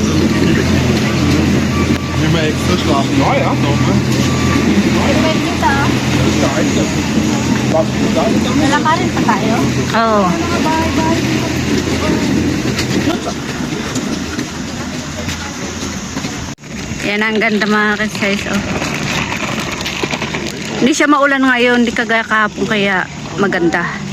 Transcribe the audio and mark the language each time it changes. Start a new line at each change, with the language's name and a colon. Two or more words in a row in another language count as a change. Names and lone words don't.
Dutch: Wil je me even teruglaten? Ja, ja, dan.
Filipino: Lalakarin pa tayo. Oh. Yan ang ganda mga ka-size. Oh. Hindi siya maulan ngayon, hindi kagaya kahapon, kaya maganda.